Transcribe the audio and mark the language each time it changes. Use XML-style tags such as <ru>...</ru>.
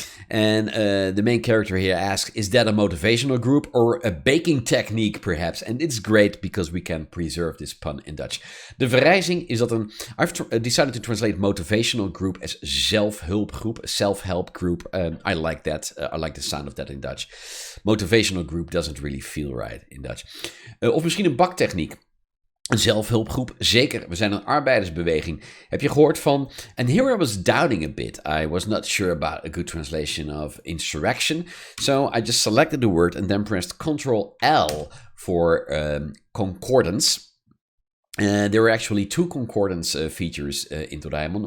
<en>And the main character here asks, is that a motivational group or a baking technique, perhaps? And it's great because we can preserve this pun in Dutch.</en> <nl>De verrijzing is dat</nl> <en>I've decided to translate motivational group as zelfhulpgroep, self-help group. I like that. I like the sound of that in Dutch. Motivational group doesn't really feel right in Dutch.</en> <nl>Of misschien een baktechniek. Een zelfhulpgroep, zeker. We zijn een arbeidersbeweging. Heb je gehoord van...</nl> <en>And here I was doubting a bit. I was not sure about a good translation of insurrection. So I just selected the word and then pressed Ctrl-L for concordance. There are actually two concordance features in Doraemon.</en>